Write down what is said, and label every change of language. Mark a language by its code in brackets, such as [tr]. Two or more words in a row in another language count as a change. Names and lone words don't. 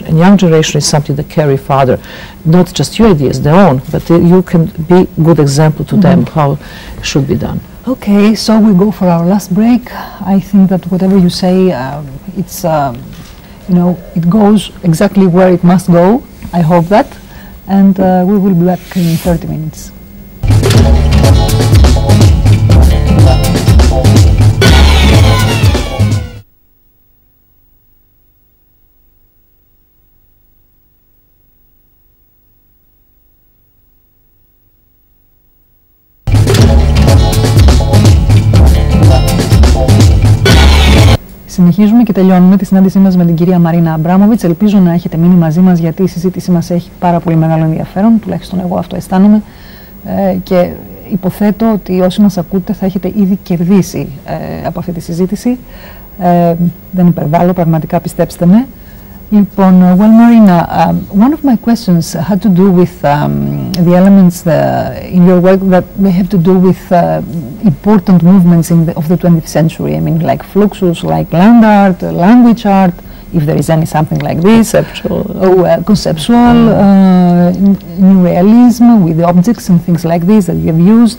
[en] And young generation is something that carry farther, not just your ideas, their own, but you can be good example to them how it should be done. Okay, so we go for our last break. I think that whatever you say, it's you know, it goes exactly where it must go. I hope that. And we will be back in 30 minutes. [el] Συνεχίζουμε και τελειώνουμε τη συνάντησή μας με την κυρία Μαρίνα Αμπράμοβιτς. Ελπίζω να έχετε μείνει μαζί μας, γιατί η συζήτηση μας έχει πάρα πολύ μεγάλο ενδιαφέρον, τουλάχιστον εγώ αυτό αισθάνομαι, και υποθέτω ότι όσοι μας ακούτε θα έχετε ήδη κερδίσει από αυτή τη συζήτηση. Δεν υπερβάλλω, πραγματικά πιστέψτε με. Λοιπόν, [en] well, Marina, one of my questions had to do with the elements in your work that they have to do with important movements of the 20th century. I mean, like fluxus, like land art, language art, if there is any something like this. Conceptual, new realism with the objects and things like this that you have used.